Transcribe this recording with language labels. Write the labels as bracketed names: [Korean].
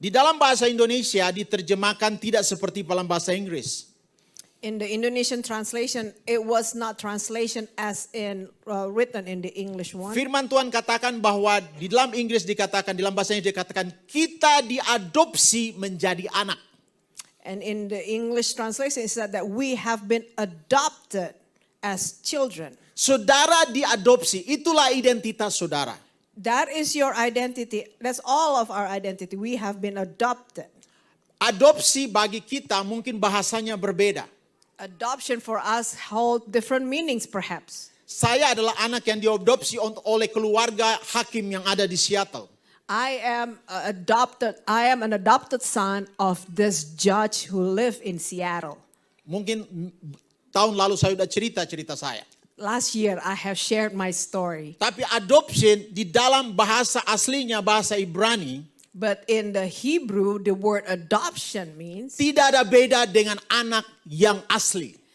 [Indonesian] Di dalam bahasa Indonesia diterjemahkan tidak seperti dalam bahasa Inggris. [English] In the Indonesian translation, it was not translation as in written in the English one. [Indonesian] Firman Tuhan katakan bahwa di dalam Inggris dikatakan, di dalam bahasa Inggris dikatakan kita diadopsi menjadi anak. [English] And in the English translation, it said that we have been adopted as children. [Indonesian] Saudara diadopsi, itulah identitas saudara. [English] That is your identity. That's all of our identity. We have been adopted. [Indonesian] Adopsi bagi kita mungkin bahasanya berbeda. [English] Adoption for us hold different meanings perhaps. [Indonesian] Saya adalah anak yang diadopsi oleh keluarga hakim yang ada di Seattle. [English] I am adopted. I am an adopted son of this judge who lived in Seattle. [Indonesian] Mungkin tahun lalu saya sudah cerita saya. [English] Last year I have shared my story. [Indonesian] Tapi adoption di dalam bahasa aslinya, bahasa Ibrani, [English] But in the Hebrew, the word adoption means [Indonesian] tidak ada beda dengan anak yang asli.